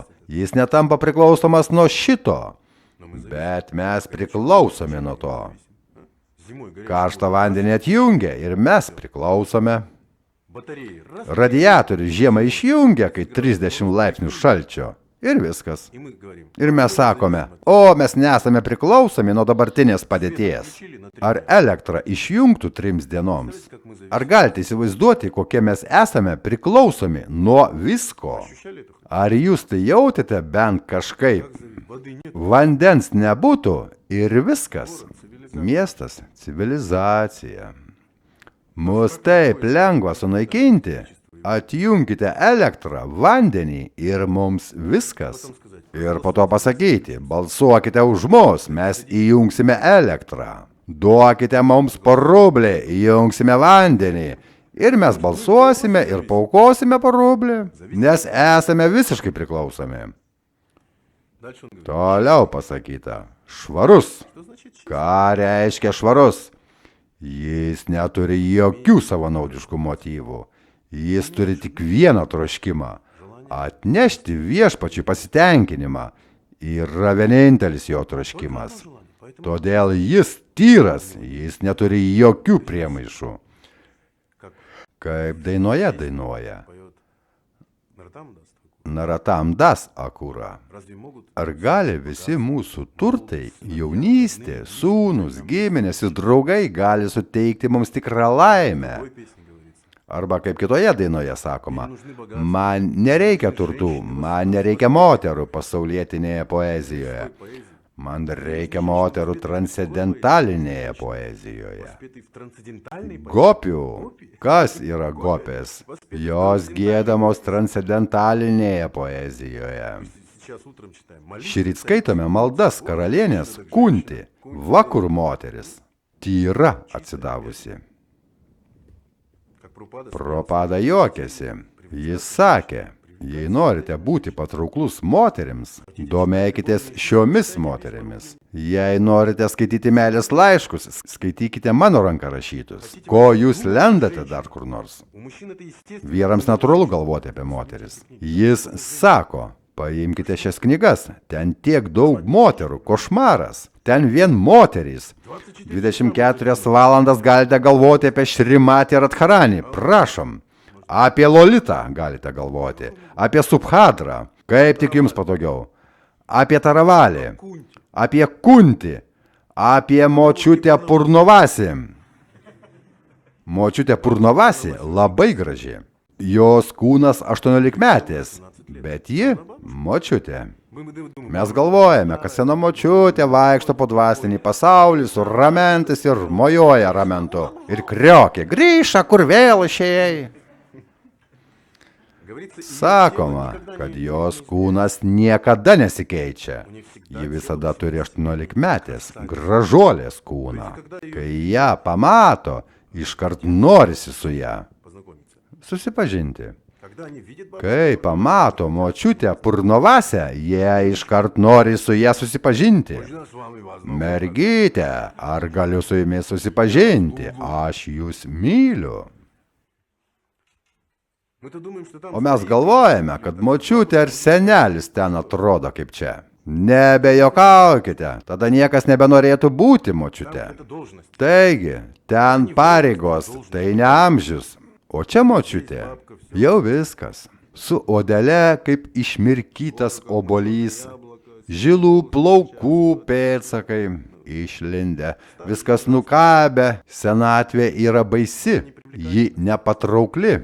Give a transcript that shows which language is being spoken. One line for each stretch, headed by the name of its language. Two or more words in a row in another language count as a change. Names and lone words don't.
Lithuanian: Jis netampa priklausomas nuo šito, bet mes priklausome nuo to. Karštą vandenį atjungia ir mes priklausome. Radiatorių žiemą išjungia, kai 30 laipsnių šalčio. Ir viskas.
Russian: И мы говорим,
Lithuanian: Ir mes sakome, o mes nesame priklausomi nuo dabartinės padėties. Ar elektrą išjungtų 3 dienoms? Ar galite įsivaizduoti, kokie mes esame priklausomi nuo visko?
Russian: ощущали это?
Lithuanian: Ar jūs tai jautėte bent kažkaip?
Russian: Воды нет.
Lithuanian: Vandens nebūtų ir viskas. Miestas, civilizacija. Mus taip lengva sunaikinti. Atjunkite elektrą, vandenį ir mums viskas. Ir po to pasakyti, balsuokite už mus, mes įjungsime elektrą. Duokite mums po rublį, įjungsime vandenį. Ir mes balsuosime ir paaukosime po rublį, nes esame visiškai priklausomi.
Russian: Дальше он говорит,
Lithuanian: Toliau pasakyta, švarus.
Russian: что значит чисто?
Lithuanian: Ką reiškia švarus? Jis neturi jokių savanaudiškų motyvų. Jis turi tik vieną troškimą – atnešti viešpačiui pasitenkinimą. Yra vienintelis jo troškimas. Todėl jis tyras, jis neturi jokių priemaišų. Kaip dainoje dainuoja.
Russian: Поет Наратам даст.
Lithuanian: Naratam das akūra.
Russian: Разве могут
Lithuanian: Ar gali visi mūsų turtai, jaunystė, sūnus, giminės ir draugai gali suteikti mums tikrą laimę?
Russian: в той песне говорится?
Lithuanian: Arba kaip kitoje dainoje sakoma, man nereikia turtų, man nereikia moterų pasaulietinėje poezijoje.
Russian: Поэзия,
Lithuanian: Man reikia moterų transcendentalinėje poezijoje.
Russian: спетый в трансцендентальной поэзии.
Lithuanian: Gopių. Kas yra gopės? Jos giedamos transcendentalinėje poezijoje.
Russian: Сейчас утром читаем. Молитва,
Lithuanian: Šįryt skaitome maldas karalienės Kunti, vakur moteris, tyra atsidavusi.
Russian: как Прабхупада
Lithuanian: Prabhupada juokėsi. Jis sakė, jei norite būti patrauklus moterims, domėkitės šiomis moterimis. Jei norite skaityti meilės laiškus, skaitykite mano ranką rašytus. Ko jūs lendate dar kur nors?
Russian: У мужчин это естественно.
Lithuanian: Vyrams natūralu galvoti apie moteris. Jis sako, paimkite šias knygas, ten tiek daug moterų, košmaras, ten vien moterys. 24 valandas galite galvoti apie Šrimatį Radharanį, prašom. Apie Lolitą galite galvoti, apie Subhadrą, kaip tik jums patogiau. Apie Taravalį, apie Kunti, apie močiutę Purnovasį. Močiutė Purnovasi labai graži. Jos kūnas 18-metės, bet ji močiutė.
Russian: Мы думаем,
Lithuanian: Mes galvojame, kad sena močiutė vaikšto po dvasinį pasaulį su ramentais ir mojuoja ramentu. Ir kriokė, grįžta, kur vėl išėjai.
Russian: говорится,
Lithuanian: Sakoma, kad jos kūnas niekada nesikeičia. Ji visada turi 18-metės, gražuolės kūną. Kai ją pamato, iškart norisi su ją
Russian: познакомиться.
Lithuanian: susipažinti.
Russian: Когда они видят бабу,
Lithuanian: Kai pamato močiutę Purnovasę, jie iškart nori su ją susipažinti.
Russian: жена с вами вас.
Lithuanian: Mergytė, ar galiu su jumis susipažinti? Aš jūs myliu.
Russian: Мы-то думаем, что там
Lithuanian: O mes galvojame, kad močiutė ar senelis ten atrodo kaip čia. Nebejokaukite, tada niekas nebenorėtų būti močiute.
Russian: это должность.
Lithuanian: Taigi, ten pareigos, tai ne amžius. O čia močiutė, jau viskas. Su odele kaip išmirkytas obolys, žilų plaukų pėdsakai išlindę, viskas nukabę, senatvė yra baisi, ji nepatraukli.